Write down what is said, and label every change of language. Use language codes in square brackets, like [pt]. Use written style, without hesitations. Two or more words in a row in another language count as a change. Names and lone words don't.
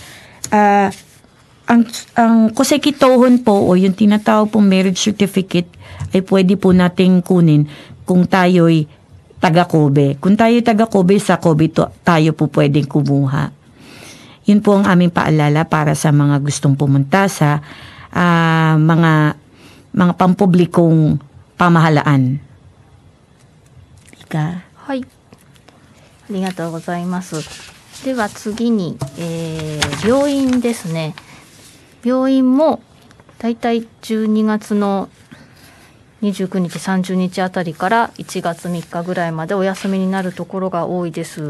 [tl] Ang kosekitohon po o yung tinatawag pong [en] marriage certificate [tl] ay pwede po nating kunin kung tayo'y taga-Kobe. Kung tayo'y taga-Kobe, sa Kobe tayo po pwedeng kumuha. Yun po ang aming paalala para sa mga gustong pumunta sa mga pampublikong pamahalaan. [ja] はい、ありがとうございます。では次に、病院ですね。病院もだいたい12月の29日30日あたりから1月3日ぐらいまでお休みになるところが多いです。